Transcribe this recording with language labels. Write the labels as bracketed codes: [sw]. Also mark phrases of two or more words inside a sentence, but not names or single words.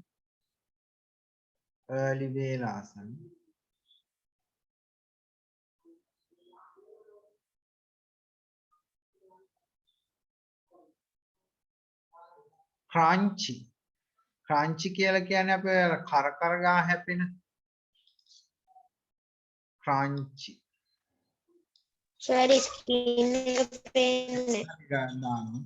[si] crunchy කියලා කියන්නේ අපේ කර ගා හැපෙන crunchy. [en] sorry screen [si] එක පේන්නේ ගන්නවා.